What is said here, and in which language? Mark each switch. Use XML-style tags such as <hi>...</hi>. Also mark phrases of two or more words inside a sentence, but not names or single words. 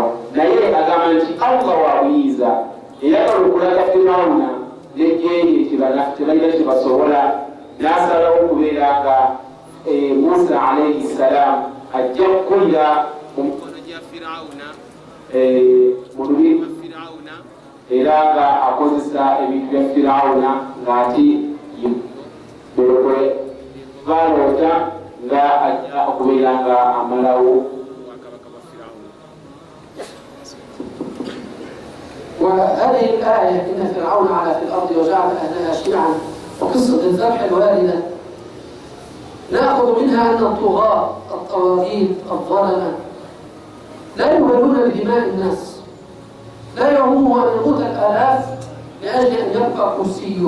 <lg>Naye agamba nti Allah wa buyinza eyagala okulaga Firawuna n'ejjeeye tebalina kyebasobola n'asalawo okubeera nga Musa</lg> <ar>عليه السلام</ar> <lg>ajja kukulira mu mikono gya Firawuna mu lubiri lwa Firawuna era nga akozesa ebintu bya Firawuna ng'ati baloota nga ajja okubeera nga amalawo obwakabaka bwa Firawuna.</lg> <ar>وهذه الآية إن فرعون علا في الأرض وجعل أهلها شيعا وقصة الذبح الواردة نأخذ منها أن الطغاة الطواغيت الظلمة لا يبالون بدماء الناس، لا يهمه أن يموت الآلاف لأجل أن يبقى كرسيه.</ar>